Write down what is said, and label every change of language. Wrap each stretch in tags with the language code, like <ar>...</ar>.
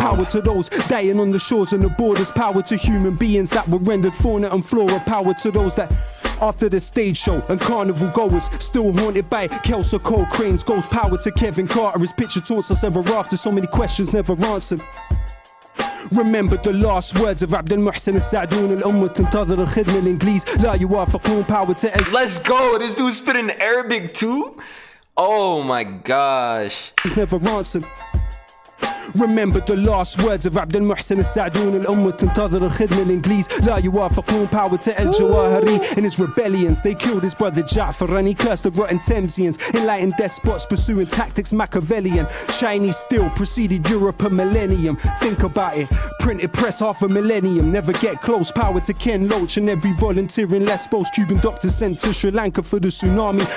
<en>Power to those dying on the shores and the borders. Power to human beings that were rendered fauna and flora. Power to those that, after the stage show and carnival goers, still haunted by Kelso Cole Crane's ghost. Power to Kevin Carter, his picture taunts us ever after. So many questions never answered. Remember the last words of</en> <ar>عبد المحسن السعدون الأمة تنتظر الخدمة الإنجليز لا يوافقون.</ar> <en>Power to let's go. This dude spit in Arabic too. Oh my gosh. He's never answered. Remember the last words of</en> <ar>عبد المحسن السعدون الأمة تنتظر الخدمة الإنجليز لا يوافقون.</ar> <en>Power to El Jawahiri. In his rebellions they killed his brother Ja'far and he cursed the rotten Thamesians. Enlightened despots pursuing tactics Machiavellian. Chinese still preceded Europe a millennium. Think about it. Printed press half a millennium. Never get close. Power to Ken Loach and every volunteer in Lesbos. Cuban doctors sent to Sri Lanka for the tsunami.</en>